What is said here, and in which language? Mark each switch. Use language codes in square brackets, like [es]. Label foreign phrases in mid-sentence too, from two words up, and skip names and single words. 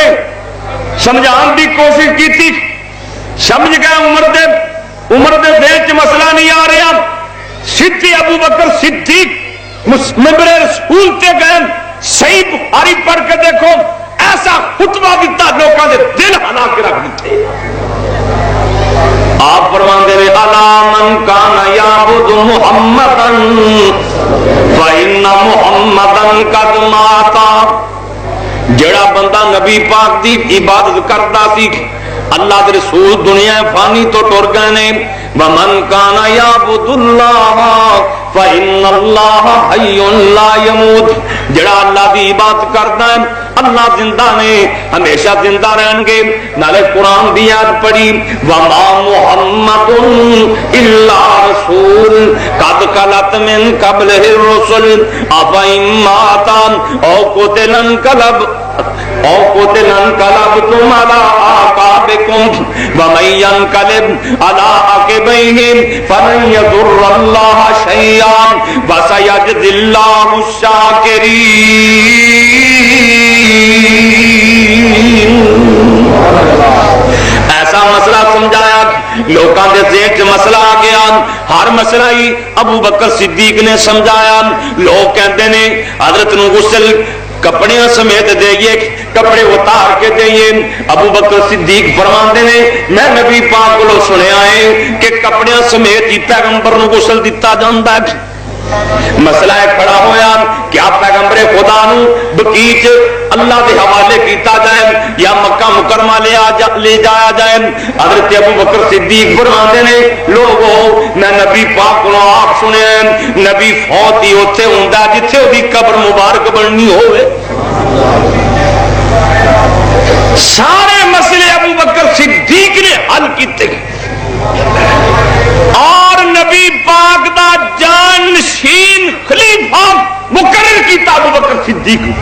[pa] سمجھان دی کوشش کی تھی, سمجھ گئے عمر دے ذہن چ مسئلہ نہیں آ رہا. سیدھی ابو بکر صدیق ممبر رسول تے گئے صحیح بخاری پڑھ کے دیکھو ایسا خطبہ دیتا لوگوں کے دل ہلا کے رکھ دیتے آپ فرماندے نے [ar] الا من کان یعبد محمدا فإن محمدا قد مات [pa] جڑا بندہ نبی پاک دی عبادت کرتا سی اللہ دے رسول دنیا فانی تو ٹر گئے نے [ar] ومن کان یعبد اللہ فإن اللہ حی لا یموت [pa] جڑا اللہ دی عبادت کرتا ہے اللہ زندہ نے ہمیشہ زندہ رہیں گے نالے قرآن دی یاد پڑھی [ar] وما محمد الا رسول قد خلت من قبلہ الرسل افإن مات او قتل انقلبتم على أعقابكم ومن ينقلب على عقبيه فلن يضر الله شيئا وسيجزي الله الشاكرين [pa] ایسا مسئلہ سمجھایا لوکاں دے ذہن وچ مسئلہ آ گیا ہر مسئلہ ہی ابو بکر صدیق نے سمجھایا لوگ کہندے نے حضرت نو غسل کپڑے سمیت دئیے کپڑے اتار کے دئیے ابو بکر صدیق فرماندے نے میں نبی پاک کو سنیا ہے کہ کپڑے سمیت ہی پیغمبر نو غسل دتا جاندا ہے مسئلہ کھڑا ہویا کیا پیغمبر خدا نو بقیع اللہ دے حوالے کیتا جائے یا مکہ مکرمہ لے جایا جائے حضرت ابو بکر صدیق فرماندے نے لوگو میں نبی پاک کو آپ سنے نبی فوت ہی اوتھے ہوندا جتھے اودی قبر مبارک بننی ہوئے سارے مسئلے ابو بکر صدیق نے حل کیتے اور نبی پاک دا جانشین خلیفہ مقرر کیتا ابو بکر صدیق